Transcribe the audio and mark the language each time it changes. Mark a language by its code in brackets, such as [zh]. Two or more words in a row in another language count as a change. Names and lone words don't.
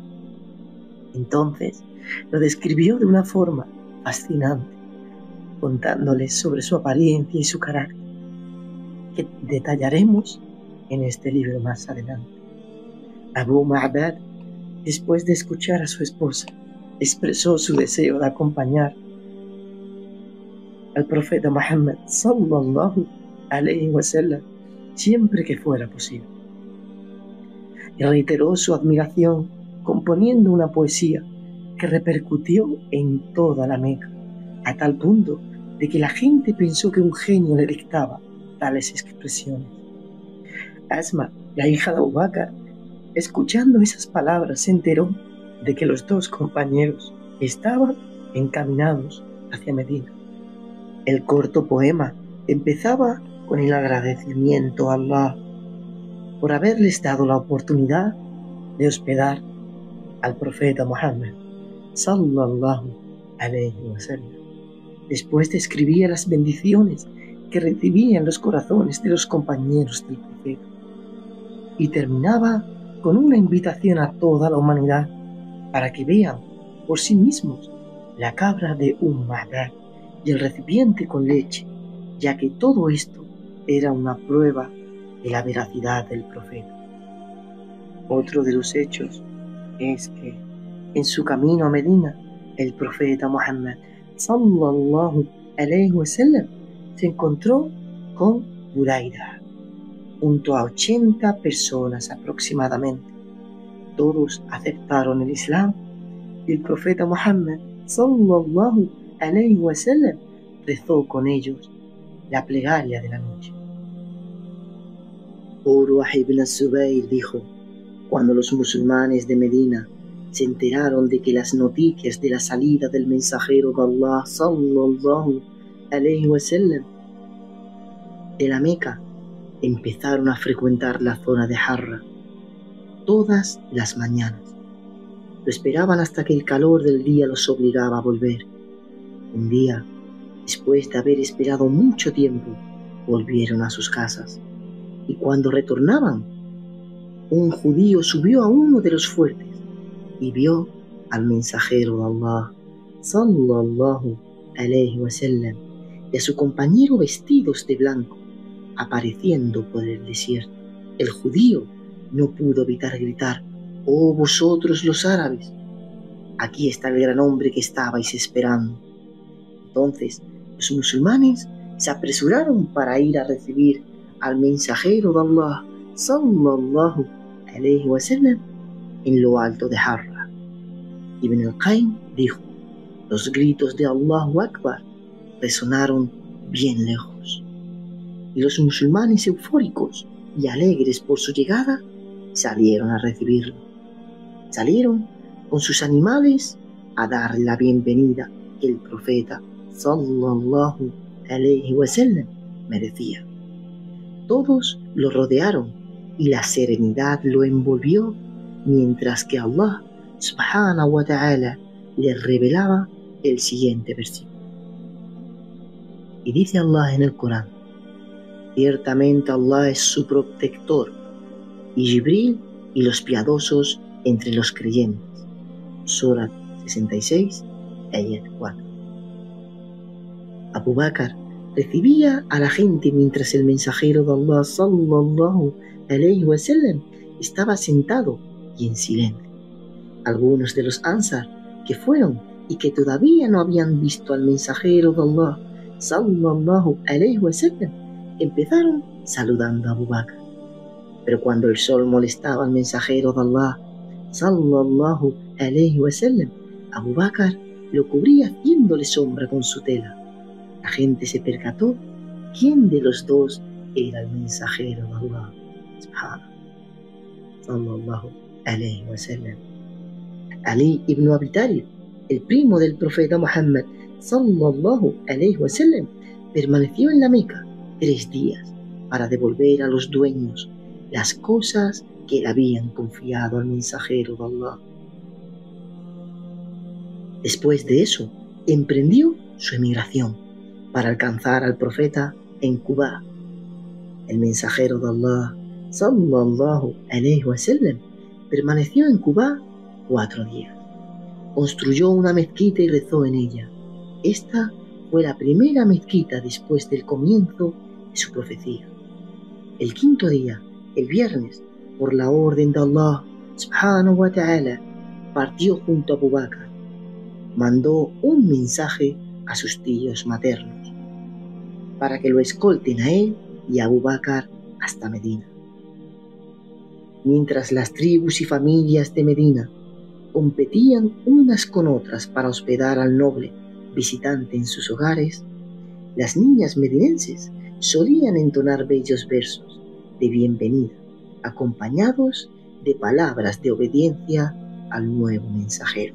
[es] Entonces lo describió de una forma fascinante, contándoles sobre su apariencia y su carácter, que detallaremos en este libro más adelante. Abu Ma'bad, después de escuchar a su esposa, expresó su deseo de acompañar al profeta Muhammad [ar] صلى الله عليه وسلم [es] siempre que fuera posible. Y reiteró su admiración componiendo una poesía que repercutió en toda la Meca, a tal punto de que la gente pensó que un genio le dictaba tales expresiones. Asma, la hija de Abu Bakr, escuchando esas palabras, se enteró de que los dos compañeros estaban encaminados hacia Medina. El corto poema empezaba con el agradecimiento a Allah por haberles dado la oportunidad de hospedar al profeta Muhammad [ar] صلى الله عليه وسلم. [es] Después describía las bendiciones que recibían los corazones de los compañeros del profeta y terminaba con una invitación a toda la humanidad para que vean por sí mismos la cabra de Ma'bad y el recipiente con leche, ya que todo esto era una prueba de la veracidad del profeta. Otro de los hechos es que en su camino a Medina, el profeta Muhammad [ar] صلى الله عليه وسلم [es] se encontró con Buraida junto a 80 personas aproximadamente. Todos aceptaron el Islam y el profeta Muhammad [ar] صلى الله عليه وسلم [es] rezó con ellos la plegaria de la noche. Urwa ibn Zubayr dijo: cuando los musulmanes de Medina se enteraron de que las noticias de la salida del mensajero de Allah [ar] صلى الله عليه وسلم [es] de la Meca, empezaron a frecuentar la zona de Harra todas las mañanas. Lo esperaban hasta que el calor del día los obligaba a volver. Un día, después de haber esperado mucho tiempo, volvieron a sus casas. Y cuando retornaban, un judío subió a uno de los fuertes y vio al mensajero de Allah [ar] صلى الله عليه وسلم [es] y a su compañero vestidos de blanco apareciendo por el desierto. El judío no pudo evitar gritar: «¡Oh vosotros los árabes! Aquí está el gran hombre que estabais esperando». Entonces los musulmanes se apresuraron para ir a recibir al mensajero de Allah [ar] صلى الله عليه وسلم [es] en lo alto de Harra. Ibn al-Qayyim dijo: los gritos de [ar] الله أكبر [es] resonaron bien lejos, y los musulmanes eufóricos y alegres por su llegada salieron a recibirlo. Salieron con sus animales a darle la bienvenida que el profeta [ar] صلى الله عليه وسلم [es] merecía. Todos lo rodearon y la serenidad lo envolvió mientras que Allah [ar] سبحانه وتعالى [es] le revelaba el siguiente versículo. Y dice Allah en el Corán: ciertamente Allah es su protector, y Jibril y los piadosos entre los creyentes. Surat 66, ayat 4. Abu Bakr recibía a la gente mientras el mensajero de Allah [ar] صلى الله عليه وسلم [es] estaba sentado y en silencio. Algunos de los Ansar que fueron y que todavía no habían visto al mensajero de Allah [ar] صلى الله عليه وسلم [es] empezaron saludando a Abu Bakr. Pero cuando el sol molestaba al mensajero de Allah [ar] صلى الله عليه وسلم, [es] Abu Bakr lo cubría haciéndole sombra con su tela. La gente se percató quién de los dos era el mensajero de Allah [ar] صلى الله عليه وسلم. [es] Ali ibn Abi Talib, el primo del profeta Muhammad [ar] صلى الله عليه وسلم, [es] permaneció en la Meca 3 días para devolver a los dueños las cosas que le habían confiado al mensajero de Allah. Después de eso, emprendió su emigración para alcanzar al profeta en Quba. El mensajero de Allah [ar] صلى الله عليه وسلم [es] permaneció en Quba 4 días. Construyó una mezquita y rezó en ella. Esta fue la primera mezquita después del comienzo de su profecía. El 5.º día, el viernes, por la orden de Allah [ar] سبحانه وتعالى, [es] partió junto a Abu Bakr. Mandó un mensaje a sus tíos maternos para que lo escolten a él y a Abu Bakr hasta Medina. Mientras las tribus y familias de Medina competían unas con otras para hospedar al noble visitante en sus hogares, las niñas medinenses solían entonar bellos versos de bienvenida, acompañados de palabras de obediencia al nuevo mensajero.